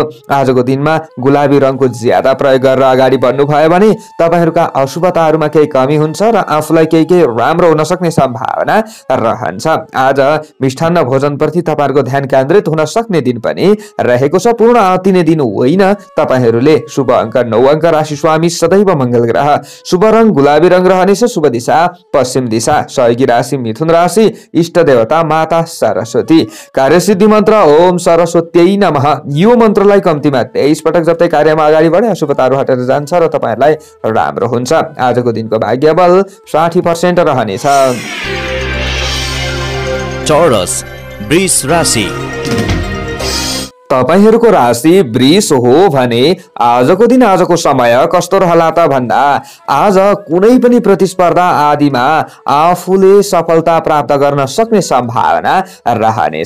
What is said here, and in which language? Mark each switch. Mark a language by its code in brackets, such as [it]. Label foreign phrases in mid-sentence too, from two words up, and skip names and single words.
[ne] आजको दिनमा गुलाबी रङको ज्यादा प्रयोग गरेर अगाडि बढ्नु भयो भने तपाईहरुका अशुभताहरूमा केही कमी हुन्छ र आफूलाई केही राम्रो हुन सक्ने सम्भावना रहन्छ। आज मिष्ठान्न भोजनप्रति तपाईहरुको ध्यान केन्द्रित हुन सक्ने दिन पनि रहेको छ। पूर्ण आत्तिने दिन होइन। तपाईहरुले शुभ अङ्क 9 अङ्क, राशि स्वामी सदैव मंगल ग्रह, शुभ रङ गुलाबी रङ रहनेछ, शुभ दिशा पश्चिम दिशा, सहयोगी राशि मिथुन राशि, इष्ट देवता माता सरस्वती, कार्यसिद्धि मन्त्र [sa] ओम सरस्वत्यै नमः। [ne] यो मन्त्रलाई कम्तीमा 23 पटक जप्दै कार्यमा अगाडि बढे अशुभताहरू हटेर जान्छ र तपाईहरुलाई राम्रो हुन्छ। आजको दिनको भाग्य बल 60% रहनेछ। टोरस वृष राशि, तपाईहरुको राशि वृष हो भने आजको दिन आजको समय कस्तो रहला त भन्दा आज कुनै पनि प्रतिस्पर्धा आदिमा आफूले सफलता प्राप्त गर्न सक्ने सम्भावना रहनेछ।